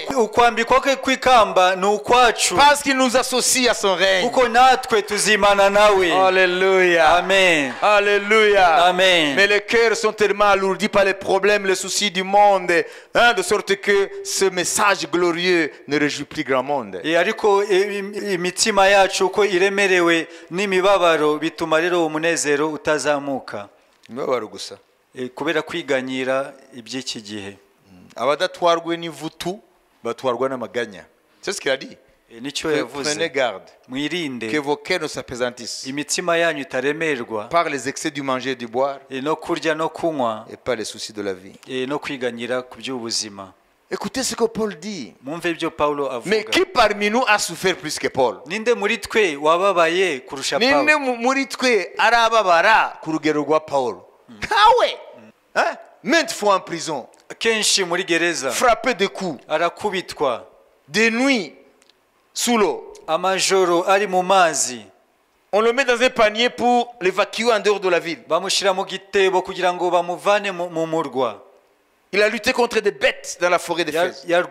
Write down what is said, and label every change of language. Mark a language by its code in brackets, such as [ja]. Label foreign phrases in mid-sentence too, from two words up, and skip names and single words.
[fr] Parce qu'il nous associe à son règne. Alléluia. Amen. Alléluia. Amen. Mais les cœurs sont tellement alourdis par les problèmes, les soucis du monde, de sorte que ce message glorieux ne réjouit plus grand monde. [rw] Imibabaro gusa kubera kwiganyira iby'iki gihe. Abadatwarwe n'ivutu batwarwa n'amaganya. [fr] C'est ce qu'il a dit. Prenez garde que vos cœurs ne s'appesantissent par les excès du manger et du boire et par les soucis de la vie. Écoutez ce que Paul dit. Mais qui parmi nous a souffert plus que Paul? [rw] Ninde muri twe arababara ku rugero rwa Paul? [fr] Kawe maintes fois en prison, frappé de coups, des nuits sous l'eau. On le met dans un panier pour l'évacuer en dehors de la ville. Il a lutté contre des bêtes dans la forêt d'Éphèse.